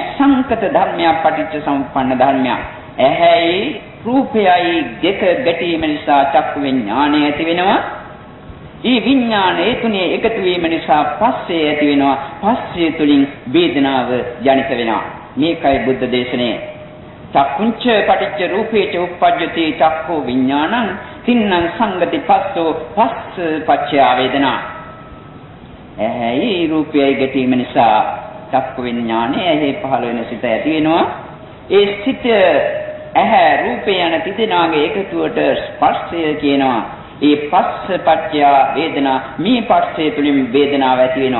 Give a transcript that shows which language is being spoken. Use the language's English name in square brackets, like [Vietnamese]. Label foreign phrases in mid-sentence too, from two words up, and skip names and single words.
[Sinhala] සංකත ධර්මයක්, පටිච්ච සමුප්පන්න ධර්මයක්. ඇහැයි රූපයයි දෙක ගැටීම නිසා චක්කු විඥානය ඇති වෙනවා. මේ විඥානයේ තුනේ එකතු වීම නිසා පස්සේ ඇති වෙනවා. පස්සේ තුලින් වේදනාව ජනිත වෙනවා. මේකයි බුද්ධ දේශනේ. [Pali] චක්කුංච පටිච්ච රූපේච උප්පජ්ජති චක්ඛු විඥානං තින්නම් සංගති පස්සෝ පස්ස පච්චය වේදනා. [Sinhala] ඇහැයි රූපයයි ගැටීම නිසා චක්කු විඥානය ඇහි පහළ වෙන සිත ඇති වෙනවා. ඒ සිත ඇහැ රූපය යන තිදෙනාගේ එකතුවට ස්පර්ශය කියනවා. ඒ [Pali] පස්ස පච්චය වේදනා. [Sinhala] මේ පස්සේ තුලින් වේදනාව ඇති වෙනවා.